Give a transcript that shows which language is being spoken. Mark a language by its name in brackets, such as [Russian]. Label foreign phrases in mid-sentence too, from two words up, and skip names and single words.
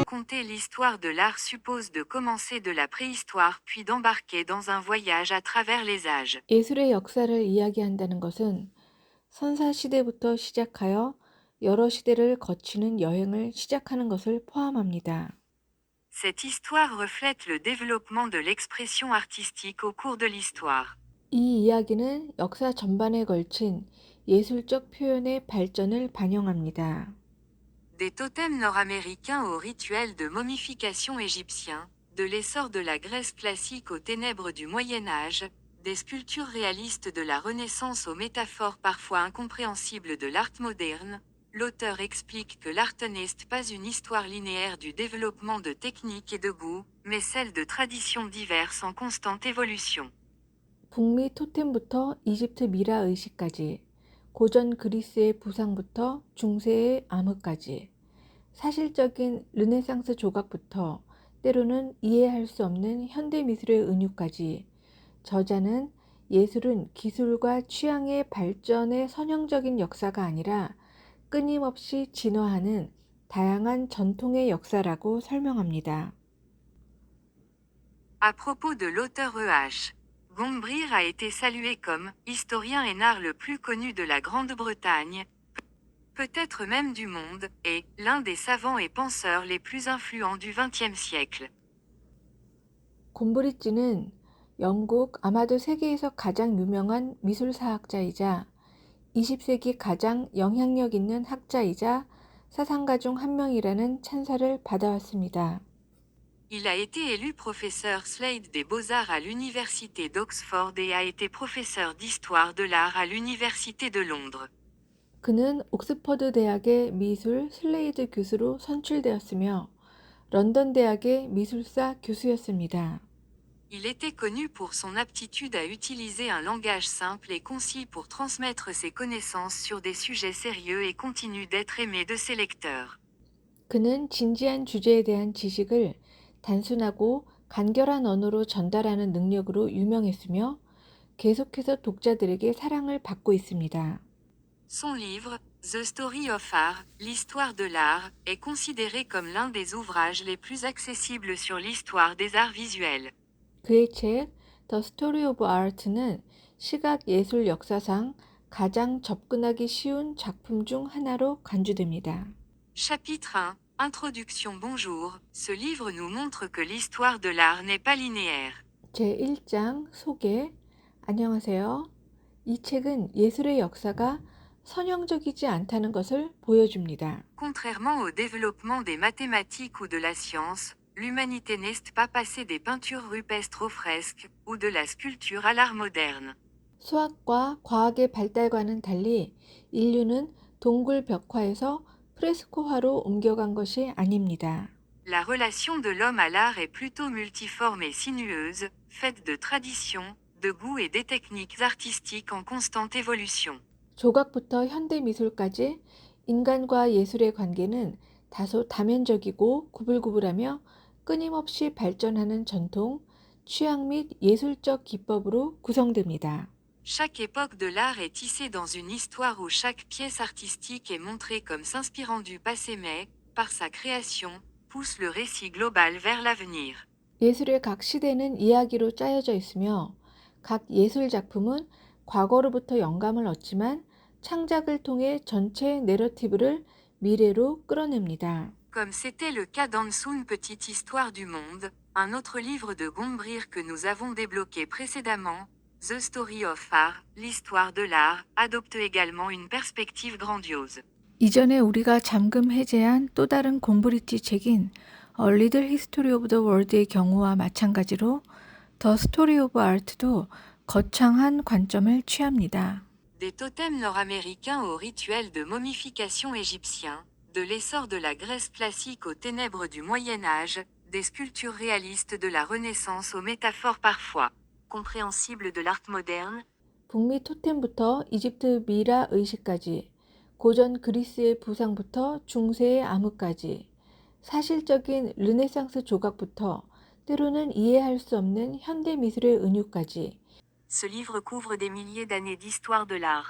[French] raconter l'histoire de l'art suppose de commencer de la préhistoire puis d'embarquer dans un voyage à travers les âges. [Korean] 예술의 역사를 이야기한다는 것은 선사시대부터 시작하여 여러 시대를 거치는 여행을 시작하는 것을 포함합니다. [French] Cette histoire reflète le développement de l'expression artistique au cours de l'histoire. [Korean] 이 이야기는 역사 전반에 걸친 예술적 표현의 발전을 반영합니다. [French] Des totems nord-américains aux rituels de momification égyptiens, de l'essor de la Grèce classique aux ténèbres du Moyen Âge, des sculptures réalistes de la Renaissance aux métaphores parfois incompréhensibles de l'art moderne, l'auteur explique que l'art n'est pas une histoire linéaire du développement de techniques et de goûts, mais celle de traditions diverses en constante évolution. [Korean] 북미 토템부터 이집트 미라 의식까지, 고전 그리스의 부상부터 중세의 암흑까지, 사실적인 르네상스 조각부터 때로는 이해할 수 없는 현대 미술의 은유까지, 저자는 예술은 기술과 취향의 발전의 선형적인 역사가 아니라 끊임없이 진화하는 다양한 전통의 역사라고 설명합니다. [French] À propos de l'auteur E.H. Gombrich a été salué comme historien et art le plus connu de la Grande-Bretagne, peut-être même du monde, et l'un des savants et penseurs les plus influents du XXe siècle. [Korean] 곰브리찌는 영국 아마도 세계에서 가장 유명한 미술사학자이자 20세기 가장 영향력 있는 학자이자 사상가 중 한 명이라는 찬사를 받아왔습니다. [French] Il a été élu professeur Slade des Beaux-Arts à l'université d'Oxford et a été professeur d'histoire de l'art à l'université de Londres. [Korean] 그는 옥스퍼드 대학의 미술 슬레이드 교수로 선출되었으며 런던 대학의 미술사 교수였습니다. [French] Il était connu pour son aptitude à utiliser un langage simple et concis pour transmettre ses connaissances sur des sujets sérieux et continue d'être aimé de ses lecteurs. [Korean] 그는 진지한 주제에 대한 지식을 단순하고 간결한 언어로 전달하는 능력으로 유명했으며 계속해서 독자들에게 사랑을 받고 있습니다. [French] Son livre, The Story of Art, l'histoire de l'art, est considéré comme l'un des ouvrages les plus accessibles sur l'histoire des arts visuels. [Korean] 그의 책 The Story of Art는 시각 예술 역사상 가장 접근하기 쉬운 작품 중 하나로 간주됩니다. [French] Chapitre 1, Introduction. Bonjour, ce livre nous montre que l'histoire de l'art n'est pas linéaire. [Korean] 제1장 소개. 안녕하세요. 이 책은 예술의 역사가 선형적이지 않다는 것을 보여줍니다. [French] Contrairement au développement des mathématiques ou de la science, l'humanité n'est pas passée des peintures rupestres aux fresques, ou de la sculpture à l'art moderne. [Korean] 수학과 과학의 발달과는 달리 인류는 동굴 벽화에서 프레스코화로 옮겨간 것이 아닙니다. [French] La relation de l'homme à l'art est plutôt multiforme et sinueuse, faite de traditions, de goûts et des techniques artistiques en constante évolution. [Korean] 조각부터 현대 미술까지 인간과 예술의 관계는 다소 다면적이고 구불구불하며 끊임없이 발전하는 전통, 취향 및 예술적 기법으로 구성됩니다. [French] Chaque époque de l'art est tissée dans une histoire où chaque pièce artistique est montrée comme s'inspirant du passé mais, par sa création, pousse le récit global vers l'avenir. [Korean] 예술의 각 시대는 이야기로 짜여져 있으며 각 예술 작품은 과거로부터 영감을 얻지만 창작을 통해 전체 내러티브를 미래로 끌어냅니다. [French] Comme c'était le cas dans Une petite histoire du monde, un autre livre de Gombrich que nous avons débloqué précédemment, The Story of Art, l'histoire de l'art, adopte également une perspective grandiose. [Korean] 이전에 우리가 잠금 해제한 또 다른 곰브리치 책인 A Little History of the World의 경우와 마찬가지로 The Story of Art도 거창한 관점을 취합니다. [French] Des totems nord-américains aux rituels de momification égyptiens, de l'essor de la Grèce classique aux ténèbres du Moyen Âge, des sculptures réalistes de la Renaissance aux métaphores parfois compréhensibles de l'art moderne, [Korean] 북미 토템부터 이집트 미라 의식까지, 고전 그리스의 부상부터 중세의 암흑까지, 사실적인 르네상스 조각부터 때로는 이해할 수 없는 현대 미술의 은유까지, [French] ce livre couvre des milliers d'années d'histoire de l'art.